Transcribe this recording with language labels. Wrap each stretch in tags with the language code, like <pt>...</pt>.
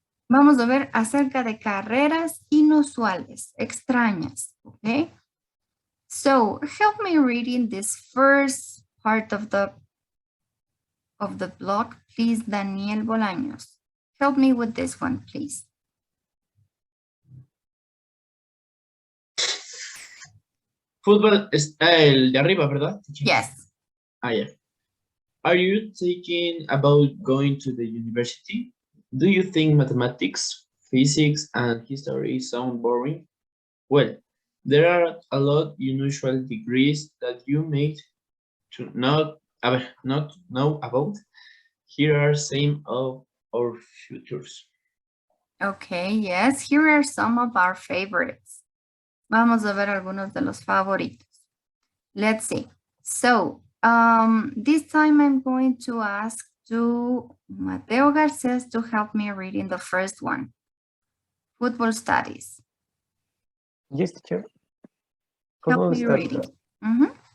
<es>Vamos a ver acerca de carreras inusuales, extrañas, okay?</es> <en>So help me reading this first part of the blog, please, Daniel Bolaños. Help me with this one, please.</en> <es>Fútbol es el de arriba, ¿verdad?</es> <en>Yes. Ah, yeah. Are you thinking about going to the university? Do you think mathematics, physics, and history sound boring? Well, there are a lot unusual degrees that you may not know about. Here are some of our futures. Okay, yes, here are some of our favorites.</en> <es>Vamos a ver algunos de los favoritos.</es> <en>Let's see. So, this time I'm going to ask to Mateo Garces to help me reading the first one. Football studies. Yes, teacher. Help me reading. Mm-hmm.</en>